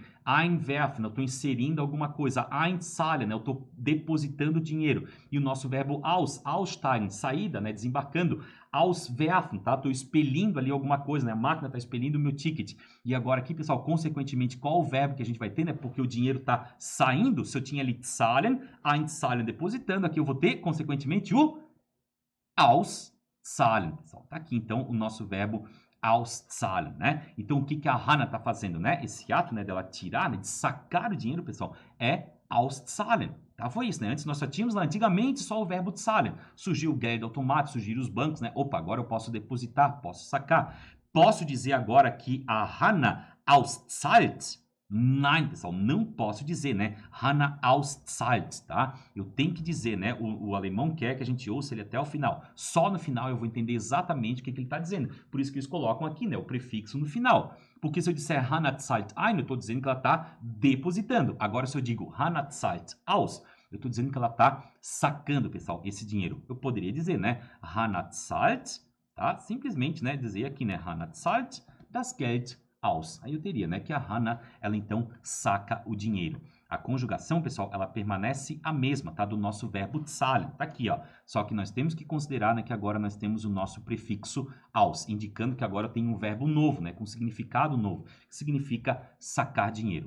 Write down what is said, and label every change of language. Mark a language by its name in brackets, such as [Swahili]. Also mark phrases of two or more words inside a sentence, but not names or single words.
[Portuguese] Einwerfen, eu estou inserindo alguma coisa. Einzahlen, eu estou depositando dinheiro. E o nosso verbo aussteigen, saída, né? Desembarcando. Auswerfen, tá? Estou expelindo ali alguma coisa, né? A máquina está expelindo o meu ticket. E agora aqui, pessoal, consequentemente, qual o verbo que a gente vai ter, né? Porque o dinheiro está saindo. Se eu tinha ali zahlen, einzahlen depositando, aqui eu vou ter, consequentemente, o auszahlen, pessoal. Tá aqui, então, o nosso verbo auszahlen, né? Então, o que a Hannah tá fazendo, né? Esse ato, né, dela tirar, né, de sacar o dinheiro, pessoal, é auszahlen. Tá? Foi isso, né? Antes nós só tínhamos, antigamente, só o verbo zahlen. Surgiu o Geldautomat, surgiram os bancos, né? Opa, agora eu posso depositar, posso sacar. Posso dizer agora que a Hannah auszahlt? Nein, pessoal, não posso dizer, né? Hannah auszahlt, tá? Eu tenho que dizer, né? O alemão quer que a gente ouça ele até o final. Só no final eu vou entender exatamente o que ele está dizendo. Por isso que eles colocam aqui, né? O prefixo no final. Porque se eu disser [German] Hannah zahlt ein, [Portuguese] eu estou dizendo que ela está depositando. Agora, se eu digo [German] Hannah zahlt aus, [Portuguese] Eu estou dizendo que ela está sacando, pessoal, esse dinheiro. Eu poderia dizer, né? Hannah zahlt, tá? Simplesmente, né? Dizer aqui, né? [German] Hannah zahlt das Geld aus. [Portuguese] Aí eu teria, né? Que a Hannah, ela então saca o dinheiro. A conjugação, pessoal, ela permanece a mesma, tá? Do nosso verbo zahlen. Tá aqui, ó. Só que nós temos que considerar, né, que agora nós temos o nosso prefixo aus, indicando que agora tem um verbo novo, né? Com significado novo, que significa sacar dinheiro.